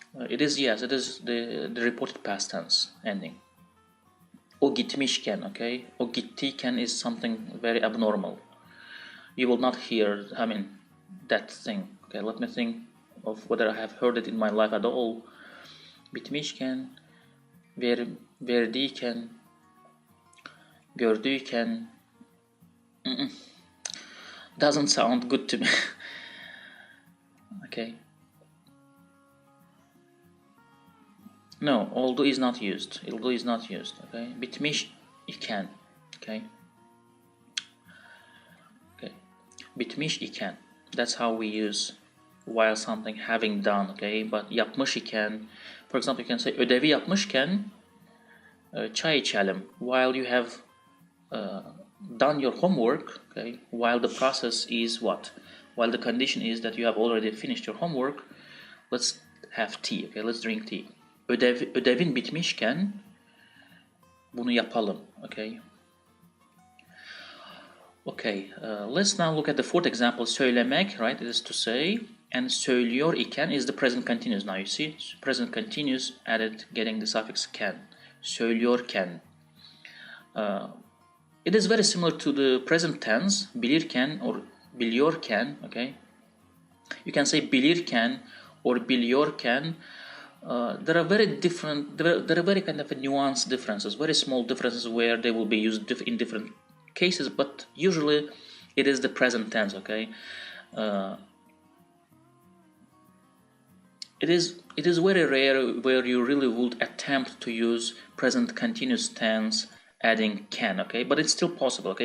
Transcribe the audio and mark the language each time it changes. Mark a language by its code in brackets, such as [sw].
[en] It is, yes, it is the reported past tense ending. [tr] O gitmişken, [en] okay. O gittiken is something very abnormal. You will not hear, I mean, that thing. Okay, let me think of whether I have heard it in my life at all. [tr] Bitmişken, verdiyken, gördüyken. [en] Doesn't sound good to me. Okay. No, although is not used. Although is not used. Okay. [tr] Bitmiş iken. [en] Okay. [tr] Okay. Bitmiş iken. [en] That's how we use while something having done. Okay. But [tr] yapmış iken, [en] for example, you can say [tr] ödevi yapmışken çay içelim. [en] While you have done your homework, okay, while the process is what? While the condition is that you have already finished your homework, let's have tea, okay, let's drink tea. [tr] Ödevin bitmişken bunu yapalım, okay. [en] Okay, let's now look at the fourth example, söylemek, right, it is to say, and [tr] söylüyor iken [en] is the present continuous. Now you see, present continuous added, getting the suffix ken. Söylüyorken. It is very similar to the present tense, bilirken or biliyorken, okay? You can say bilirken or biliyorken. There are very different, there are very kind of nuanced differences, very small differences where they will be used in different cases, but usually it is the present tense, okay? It is very rare where you really would attempt to use present continuous tense adding can, okay, but it's still possible, okay.